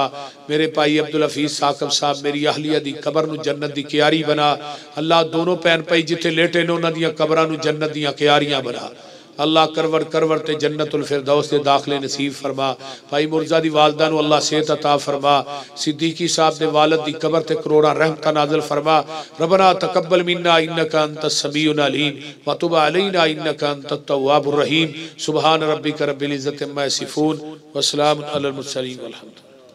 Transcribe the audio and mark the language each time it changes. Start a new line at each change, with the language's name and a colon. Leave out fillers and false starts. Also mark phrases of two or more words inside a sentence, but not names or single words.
Punjabi: میرے بھائی عبدالحفیظ ثاقب صاحب میری اہلیہ دی قبر نوں جنت دی کیاری بنا. اللہ دونوں بھین بھائی جتھے لیٹے نے انہاں دیاں قبراں نوں جنت دیاں کیاریاں بنا. اللہ کرور کرور تے جنت الفردوس دے داخلے نصیب فرما. بھائی مرزا دی والدہ نوں اللہ صحت عطا فرما۔ صدیقی صاحب دے والد دی قبر تے کروڑا رحمتاں نازل فرما.
Arabic: ربنا تقبل منا إنك أنت السميع العليم وتب علينا إنك أنت التواب الرحيم. سبحان ربك رب العزة عما يصفون وسلام على المرسلين والحمد.